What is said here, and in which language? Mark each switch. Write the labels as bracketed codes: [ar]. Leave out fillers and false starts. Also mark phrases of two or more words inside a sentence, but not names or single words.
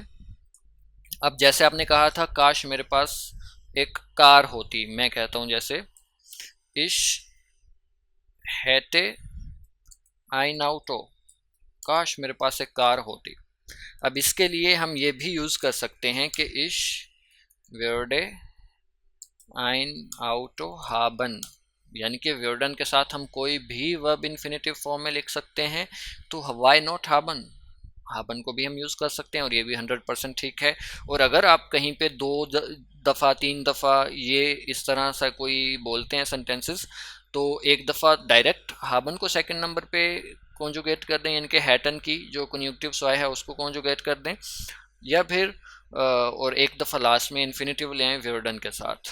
[ur] اب جیسے آپ نے کہا تھا کاش میرے پاس ایک کار ہوتی، میں کہتا ہوں جیسے [de] ich hätte ein Auto, [ur] کاش میرے پاس ایک کار ہوتی. اب اس کے لیے ہم یہ بھی یوز کر سکتے ہیں کہ [de] ich würde ein Auto haben, [ur] یعنی کہ ویوردن کے ساتھ ہم کوئی بھی [en] verb infinitive form [ur] میں لکھ سکتے ہیں، تو [en] why not [de] haben, haben [ur] کو بھی ہم یوز کر سکتے ہیں، اور یہ بھی 100% ٹھیک ہے. اور اگر آپ کہیں پہ 2 دفعہ 3 دفعہ یہ اس طرح سے کوئی بولتے ہیں سینٹینسز، تو ایک دفعہ ڈائریکٹ ہابن کو [en] second number [ur] پہ کانجوگیٹ کر دیں، یعنی کہ ہیٹن کی جو [de] Konjunktiv zwei [ur] ہے اس کو کانجوگیٹ کر دیں، یا پھر اور ایک دفعہ لاسٹ میں انفینیٹو لے آئیں ویوردن کے ساتھ.